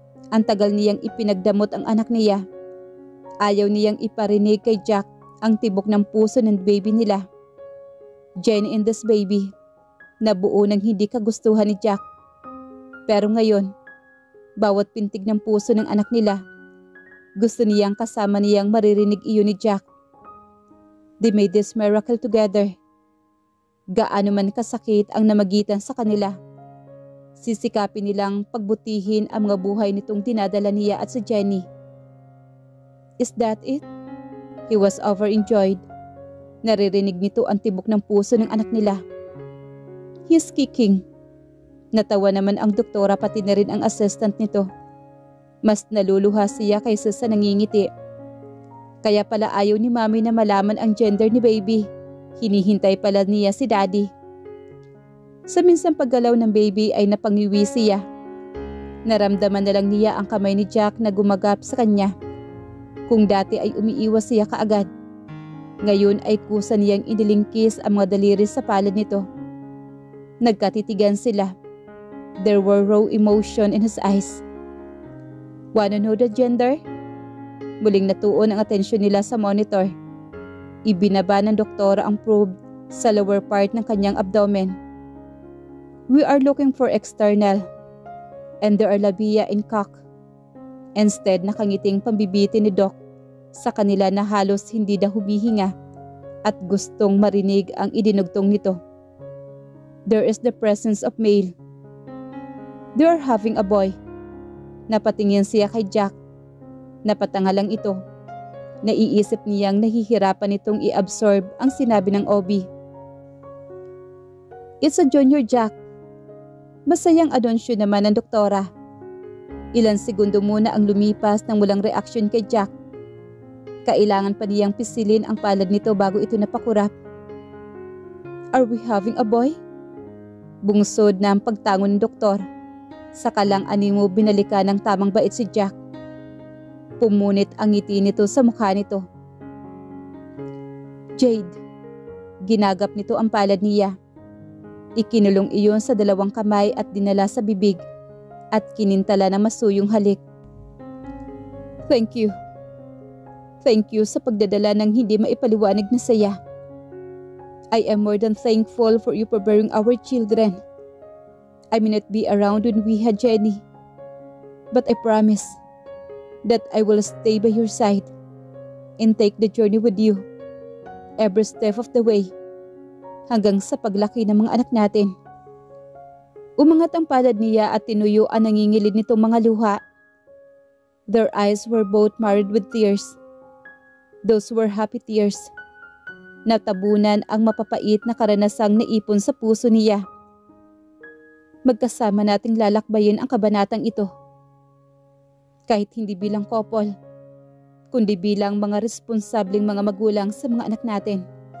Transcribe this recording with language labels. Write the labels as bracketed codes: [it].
[tl] Ang tagal niyang ipinagdamot ang anak niya. Ayaw niyang iparinig kay Jack ang tibok ng puso ng baby nila. Jenny [en] and this baby, [tl] nabuo ng hindi kagustuhan ni Jack. Pero ngayon, bawat pintig ng puso ng anak nila, gusto niyang kasama niyang maririnig iyon ni Jack. [en] They made this miracle together. [tl] Gaano man kasakit ang namagitan sa kanila, sisikapin nilang pagbutihin ang mga buhay nitong dinadala niya at si Jenny. [en] Is that it? He was overjoyed. [tl] Naririnig nito ang tibok ng puso ng anak nila. [en] He's kicking. [tl] Natawa naman ang doktora pati na rin ang assistant nito. Mas naluluha siya kaysa sa nangingiti. Kaya pala ayaw ni Mami na malaman ang gender ni baby. Hinihintay pala niya si Daddy. Sa minsang paggalaw ng baby ay napangiwi siya. Naramdaman na lang niya ang kamay ni Jack na gumagap sa kanya. Kung dati ay umiiwas siya kaagad, ngayon ay kusa niyang inilingkis ang mga daliri sa palad nito. Nagkatitigan sila. [en] There were raw emotion in his eyes. Wanna know the gender? [tl] Muling natuon ang atensyon nila sa monitor. Ibinaba ng doktora ang probe sa lower part ng kanyang abdomen. [en] We are looking for external. And there are labia in cock. [tl] Instead, nakangiting pambibiti ni Doc sa kanila na halos hindi na humihinga at gustong marinig ang idinugtong nito. [en] There is the presence of male. They are having a boy. [tl] Napatingin siya kay Jack. Napatanga lang ito. Naiisip niyang nahihirapan itong i-absorb ang sinabi ng OB. [en] It's a junior, [tl] Jack. Masayang anunsyo naman ng doktora. Ilan segundo muna ang lumipas nang walang reaksyon kay Jack. Kailangan pa niyang pisilin ang palad nito bago ito napakurap. [en] Are we having a boy? [tl] Bungsod na ang pagtango ng doktor. Saka lang animo binalikan ng tamang bait si Jack. Pumunit ang ngiti nito sa mukha nito. Jade. Ginagap nito ang palad niya. Ikinulong iyon sa dalawang kamay at dinala sa bibig at kinintala na masuyong halik. [en] Thank you. Thank you [tl] sa pagdadala ng hindi maipaliwanag na saya. [en] I am more than thankful for you for bearing our children. I may not be around when we had Jenny, but I promise that I will stay by your side and take the journey with you every step of the way [tl] hanggang sa paglaki ng mga anak natin. Umangat ang palad niya at tinuyo ang nangingilid nitong mga luha. [en] Their eyes were both marred with tears. Those were happy tears. [tl] Natabunan ang mapapait na karanasang naipon sa puso niya. Magkasama nating lalakbayin ang kabanatang ito. Kahit hindi bilang couple, kundi bilang mga responsableng mga magulang sa mga anak natin.